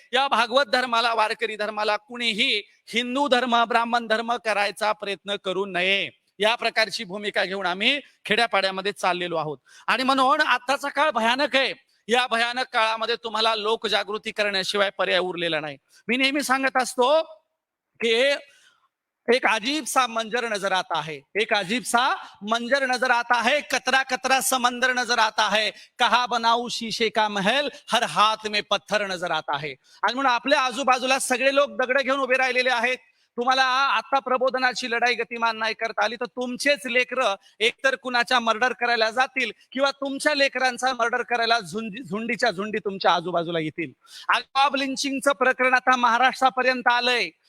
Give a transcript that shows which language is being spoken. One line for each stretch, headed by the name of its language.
Marathi: या भागवत धर्माला, वारकरी धर्माला कुणीही हिंदू धर्म, ब्राह्मण धर्म करायचा प्रयत्न करू नये, या प्रकारची भूमिका घेऊन आम्ही खेड्यापाड्यामध्ये चाललेलो आहोत. आणि म्हणून आताचा काळ भयानक आहे. या भयानक काळामध्ये तुम्हाला लोकजागृती करण्याशिवाय पर्याय उरलेला नाही. मी नेहमी सांगत असतो की
Hindi: एक अजीब सा मंजर नजर आता है, एक अजीब सा मंजर नजर आता है, कतरा कतरा समंदर नजर आता है, कहा बनाऊ शीशे का महल, हर हाथ में पत्थर नजर आता है.
Marathi: आणि म्हणून आपल्या आजूबाजूला सगळे लोक दगड घेऊन उभे राहिलेले आहेत. तुम्हाला आता प्रबोधनाची लढाई गतिमान नाही करता आली तर तुमचेच लेकरं एकतर कुणाच्या मर्डर करायला जातील किंवा तुमच्या लेकरांचा मर्डर करायला झुंडीच्या झुंडी तुमच्या आजूबाजूला येतील. मॉब लिंचिंगचं प्रकरण आता महाराष्ट्रापर्यंत आलंय.